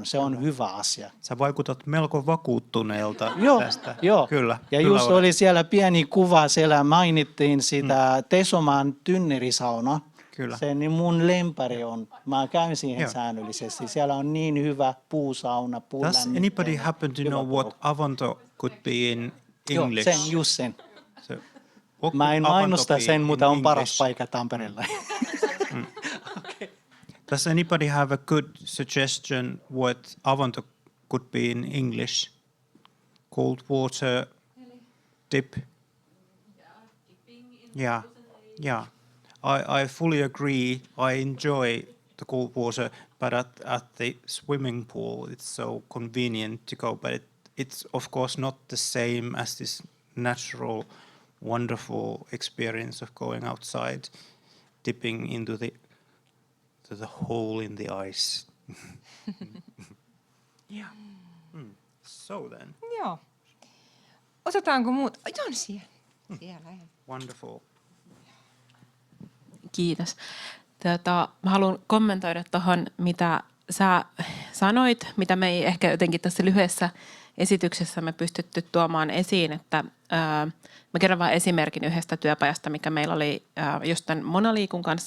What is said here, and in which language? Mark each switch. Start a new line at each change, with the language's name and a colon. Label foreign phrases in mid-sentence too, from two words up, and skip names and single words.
Finnish: Se on hyvä asia. Sä vaikutat melko vakuuttuneelta tästä. Joo. Kyllä. Ja kyllä just oli siellä pieni kuva, siellä mainittiin sitä Tesomaan tynnyrisauna. Kyllä. Se niin mun lempari on. Mä käyn siihen säännöllisesti. Siellä on niin hyvä puusauna.
English: Does anybody happen to know what avanto could be in English?
Finnish: Joo, sen. Mä en mainosta sen, mutta on paras paikka Tampereella.
English: Okay. Does anybody have a good suggestion what avanto could be in English? Cold water dip? Yeah. I fully agree. I enjoy the cold water, but at the swimming pool it's so convenient to go. But it's of course not the same as this natural, wonderful experience of going outside, dipping into the hole in the ice. Yeah. So then.
Finnish: Joo. Otetaanko muut? On siellä.
English: Wonderful.
Finnish: Kiitos. Mä haluan kommentoida tuohon, mitä sä sanoit, mitä me ei ehkä jotenkin tässä lyhyessä esityksessä me pystytty tuomaan esiin, että mä kerron vain esimerkin yhdestä työpajasta, mikä meillä oli just tämän Monaliikun kanssa.